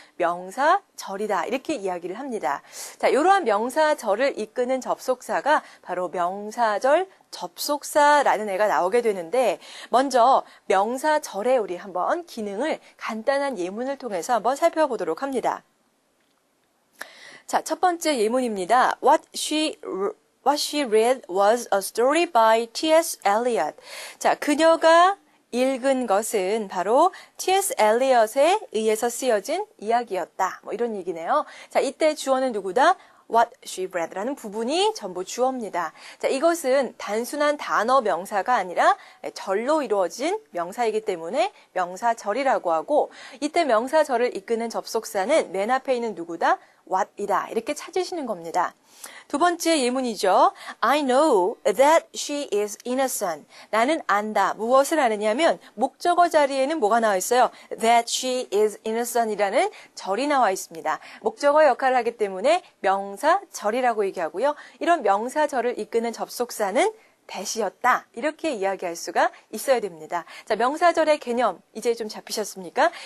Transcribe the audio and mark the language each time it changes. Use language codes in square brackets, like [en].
[ko] 명사절이다. 이렇게 이야기를 합니다. 자, 이러한 명사절을 이끄는 접속사가 바로 명사절 접속사라는 애가 나오게 되는데, 먼저 명사절의 우리 한번 기능을 간단한 예문을 통해서 한번 살펴보도록 합니다. 자, 첫 번째 예문입니다. [en] What she read was a story by T.S. Eliot. [ko] 자, 그녀가 읽은 것은 바로 T.S. 엘리엇에 의해서 쓰여진 이야기였다. 뭐 이런 얘기네요. 자, 이때 주어는 누구다? [en] What she read [ko] 라는 부분이 전부 주어입니다. 자, 이것은 단순한 단어 명사가 아니라 절로 이루어진 명사이기 때문에 명사절이라고 하고, 이때 명사절을 이끄는 접속사는 맨 앞에 있는 누구다? what이다. 이렇게 찾으시는 겁니다. 두 번째 예문이죠. [en] I know that she is innocent. [ko] 나는 안다. 무엇을 아느냐면 목적어 자리에는 뭐가 나와 있어요? [en] That she is innocent [ko] 이라는 절이 나와 있습니다. 목적어 역할을 하기 때문에 명사절이라고 얘기하고요. 이런 명사절을 이끄는 접속사는 대시였다. 이렇게 이야기할 수가 있어야 됩니다. 자, 명사절의 개념 이제 좀 잡히셨습니까?